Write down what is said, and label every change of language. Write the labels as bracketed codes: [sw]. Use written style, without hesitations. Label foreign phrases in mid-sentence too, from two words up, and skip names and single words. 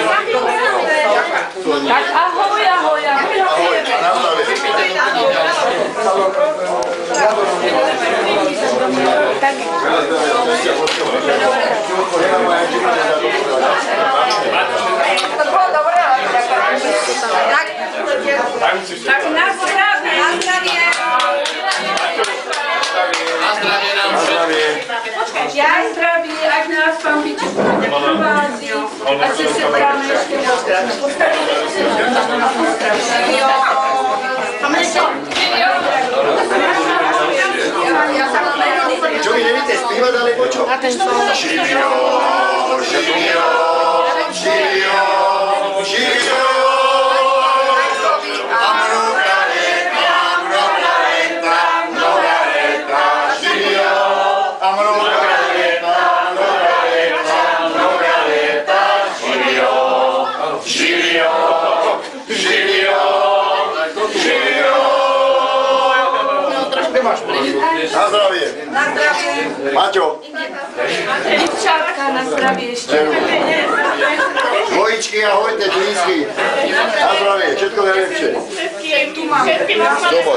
[sk] Tak ahoj. Tak tak na zdravie. [cs] Já zdraví, ať nás Pán Biček provází, ať se setkáme ještě pozdrav. [sk] Čo vy [cs] nevíte zpívat, [sk] alebo čo? [sr] Živio, živio, živio, živio. A mnoga leta, živio. A mnoga leta, živio, živio, živio, živio. [sk] Na zdravie. Na zdravie. Maťo. [cs] Děvčátka, [sk] na zdravie [cs] ještě. [sk] Dvojičky, ahojte, dvízky. Na zdravie, všetko najlepšie. Tu máme. Doboj.